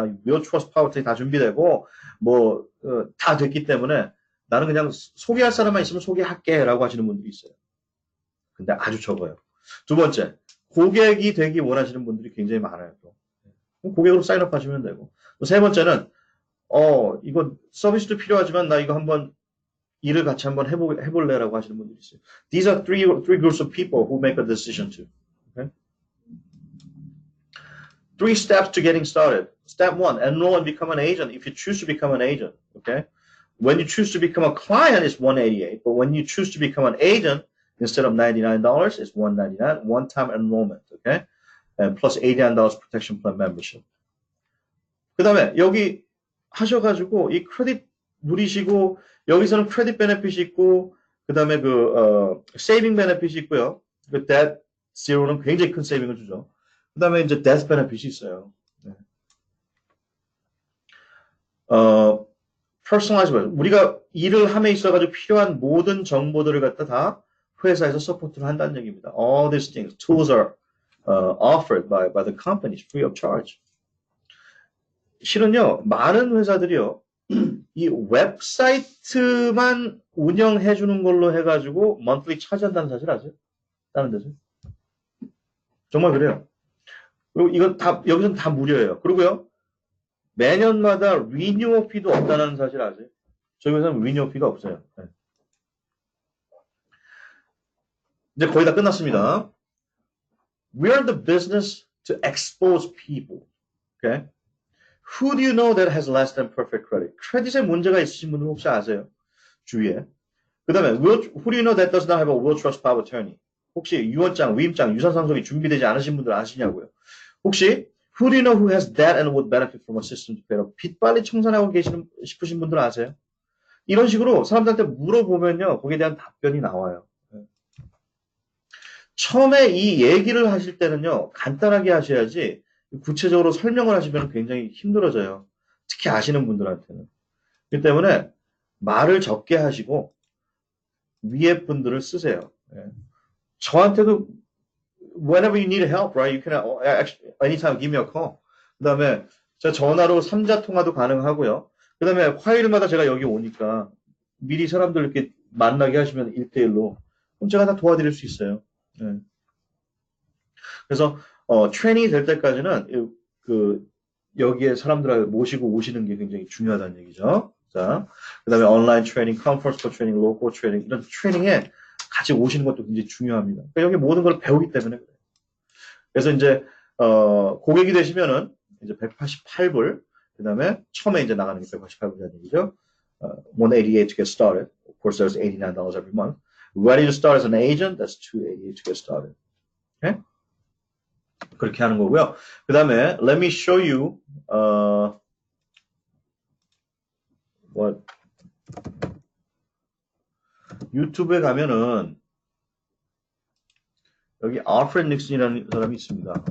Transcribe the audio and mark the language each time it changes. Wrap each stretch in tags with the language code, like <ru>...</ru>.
<ko>나 웨어 트러스트 파워텍이 다 준비되고 다 됐기 때문에 나는 그냥 소개할 사람만 있으면 소개할게라고 하시는 분들이 있어요. 근데 아주 적어요. 두 번째, 고객이 되기 원하시는 분들이 굉장히 많아요. 또. 고객으로 사인업 하시면 되고. 또 세 번째는 이거 서비스도 필요하지만 나 이거 한번 일을 같이 한번 해볼래라고 하시는 분들이 있어요.</ko> <en>These are three groups of people who make a decision to. Okay? 3 steps to getting started. Step 1, enroll and become an agent if you choose to become an agent. Okay? When you choose to become a client, it's $188. But when you choose to become an agent, instead of $99, it's $199, one-time enrollment. Okay? And plus $89 protection plan membership.</en> <ko>그 다음에 여기 하셔가지고 이 크레딧 누리시고 여기서는 크레딧 베네핏이 있고 그 다음에 세이빙 베네핏이 있고요. 그 debt zero는 굉장히 큰 세이빙을 주죠. 그 다음에 이제 death 베네핏이 있어요. 네. personalize 우리가 일을 함에 있어가지고 필요한 모든 정보들을 갖다 다 회사에서 서포트를 한다는 얘기입니다.</ko> <en>All these things, tools are offered by the companies free of charge.</en> <ko>실은요, 많은 회사들이요, 이 웹사이트만 운영해 주는 걸로 해가지고 monthly 차지한다는 사실 아세요? 다른 데서? 정말 그래요. 그리고 이건 여기서는 다 무료예요. 그리고요, 매년마다 리뉴얼 피도 없다는 사실 아세요? 저희 회사는 리뉴얼 피가 없어요. 네. 이제 거의 다 끝났습니다.</ko> <en>We are in the business to expose people. Okay? Who do you know that has less than perfect credit?</en> <ko>크레딧에 문제가 있으신 분들 혹시 아세요? 주위에. 그 다음에</ko> <en>who do you know that does not have a will trust power attorney?</en> <ko>혹시 유언장, 위임장, 유산상속이 준비되지 않으신 분들 아시냐고요?</ko> <en>혹시 who do you know who has debt and would benefit from a system to pay off?</en> <ko>빚 빨리 청산하고 싶으신 분들 아세요? 이런 식으로 사람들한테 물어보면요, 거기에 대한 답변이 나와요. 처음에 이 얘기를 하실 때는요, 간단하게 하셔야지 구체적으로 설명을 하시면 굉장히 힘들어져요. 특히 아시는 분들한테는. 그렇기 때문에 말을 적게 하시고 위에 분들을 쓰세요.</ko> <en>저한테도 whenever you need help, right? You can actually anytime give me a call.</en> <ko>그 다음에 제가 전화로 3자 통화도 가능하고요. 그 다음에 화요일마다 제가 여기 오니까 미리 사람들 이렇게 만나게 하시면 1대1로 그럼 제가 다 도와드릴 수 있어요. 네. 그래서 트레이닝이 될 때까지는 여기에 사람들을 모시고 오시는 게 굉장히 중요하다는 얘기죠. 자, 그 다음에 온라인 트레이닝, 컨퍼런스 트레이닝, 로컬 트레이닝 이런 트레이닝에 같이 오시는 것도 굉장히 중요합니다. 그러니까 여기 모든 걸 배우기 때문에 그래요. 그래서 이제 고객이 되시면은 이제 188불, 그 다음에 처음에 이제 나가는 게 188불이라는 얘기죠.</ko> <en>188 to get started. Of course, there's $89 every month. Ready to start as an agent? That's $288 to get started. Okay?</en> <ko>그렇게 하는 거고요. 그 다음에</ko> <en>let me show you what</en> <ko>유튜브에 가면은 여기 알프레드 닉슨이라는 사람이 있습니다.</ko>